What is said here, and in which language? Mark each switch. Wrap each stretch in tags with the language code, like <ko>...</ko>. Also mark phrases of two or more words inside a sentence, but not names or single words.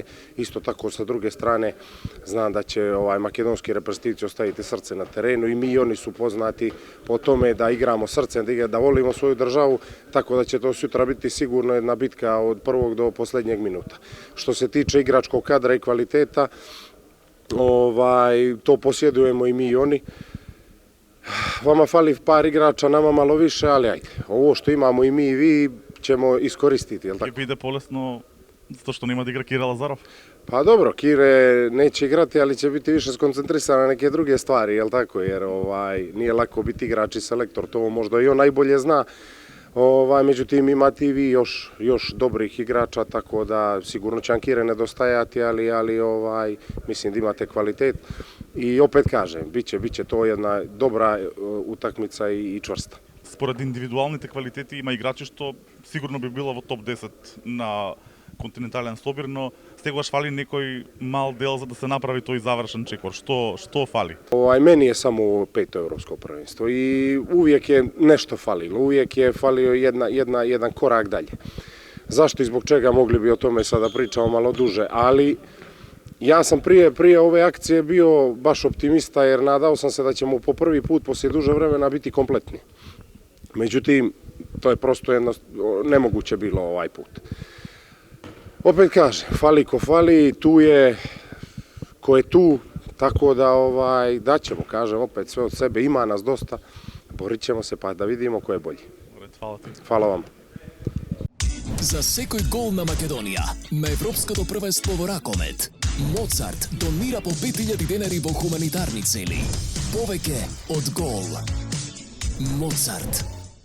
<sr>Isto tako sa druge strane znam da će makedonski reprezentativci ostaviti srce na terenu i mi i oni su poznati po tome da igramo srcem, da volimo svoju državu, tako da će to sutra biti sigurno jedna bitka od prvog do posljednjeg minuta. Što se tiče igračkog kadra i kvaliteta, to posjedujemo i mi i oni. Vama fali par igrača, nama malo više, ali ajde. Ovo što imamo i mi i vi ćemo iskoristiti, jel tako?</sr> <mk>Ќе биде полесно затоа што нема да игра Кире Лазаров?</mk> <sr>Pa dobro, Kire neće igrati, ali će biti više skoncentrisan na neke druge stvari, jel tako? Jer nije lako biti igrač i selektor, to možda i on najbolje zna. Međutim, imate i vi još dobrih igrača, tako da sigurno će Kire nedostajati, ali mislim da imate kvalitet. I opet kažem, biće to jedna dobra utakmica i čvrsta.</sr> <mk>Според индивидуалните квалитети има играчи што сигурно би било во топ 10 на континентален собир, но сегаш фали некој мал дел за да се направи тој завршен чекор. Што фали?</mk> <sr>Meni je samo ovo 5. evropsko prvenstvo i uvijek je nešto falilo, uvijek je falio jedan korak dalje. Zašto i zbog čega mogli bi o tome sada pričamo malo duže, ali ja sam prije ove akcije bio baš optimista jer nadao sam se da ćemo po prvi put poslije duže vremena biti kompletni. Međutim, to je prosto nemoguće bilo ovaj put. Opet kažem, fali ko fali, tu je ko je tu, tako da daćemo, kažem opet sve od sebe, ima nas dosta, borit ćemo se pa da vidimo ko je bolji. Hvala vam.</sr> <mk>За секој гол на Македонија на Европското првенство во ракомет, Моцарт донира по 5000 денари во хуманитарни цели. Повеќе од гол. Моцарт.</mk>